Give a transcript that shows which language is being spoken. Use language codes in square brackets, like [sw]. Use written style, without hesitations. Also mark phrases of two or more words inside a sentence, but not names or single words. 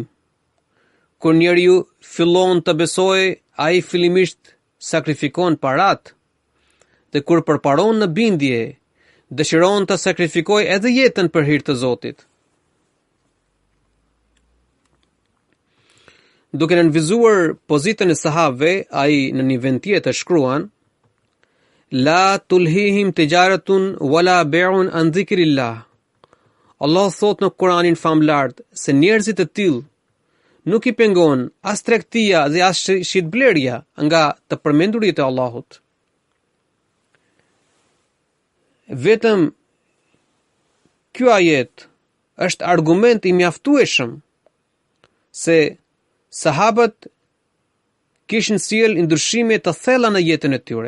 [sq] Kur njeriu fillon të besojë, ai fillimisht sakrifikon parat, dhe kur përparon në bindje, dëshiron të sakrifikoj edhe jetën për hir të Zotit. Duke nënvizuar pozitën e sahabëve, ai në një vend tjetër shkruan: [ar] لا تلهيهم تجارة ولا بيع عن ذكر الله. [sq] Allah thot në Kur'anin famlart se njerëzit e tillë nuk i pengon as tregtia dhe as shitblerja nga të përmendurit e Allahut. Vetëm ky ajet është argument i mjaftueshëm se sahabët kishin sjell ndryshime të thella në jetën e tyre.